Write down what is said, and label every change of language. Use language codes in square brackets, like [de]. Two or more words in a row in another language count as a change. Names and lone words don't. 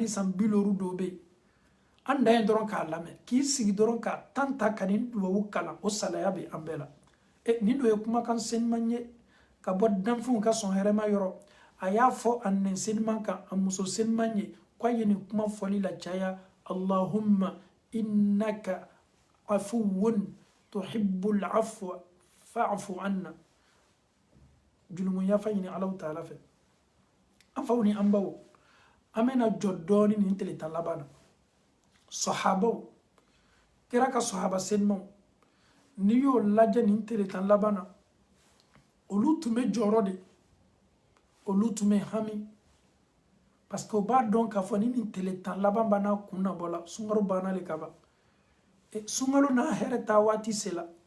[bm] san 50 dɔw bɛ yen an da ye dɔrɔn k'a lamɛn k'i sigi dɔrɔn ka tan ta ka nin duwawu kalan o salaya bɛ an bɛɛ la nin dɔ ye kumakan seniman ye ka bɔ danfɛnw ka sɔn hɛrɛma yɔrɔ a y'a fɔ a nɛn seniman kan a muso seniman ye k'a ye nin kuma fɔli la caya [ar] اللهم إنك عفو تحب العفو فاعف عنا [bm] julumu yafa ɲini [ar] الله تعالى [bm] fɛ an faw ni an baw an bɛna jɔ dɔɔni nin tele tan laban na sahabaw kira ka sahaba senimaw n'i y'o lajɛ nin tele tan laban na olu tun bɛ jɔyɔrɔ de olu tun bɛ hami [fr] parce que [bm] o b'a dɔn k'a fɔ ni nin tele tan laban banna kun na bɔ la sunkalo banna le ka ban sunkalo n'a hɛrɛ taa waati sela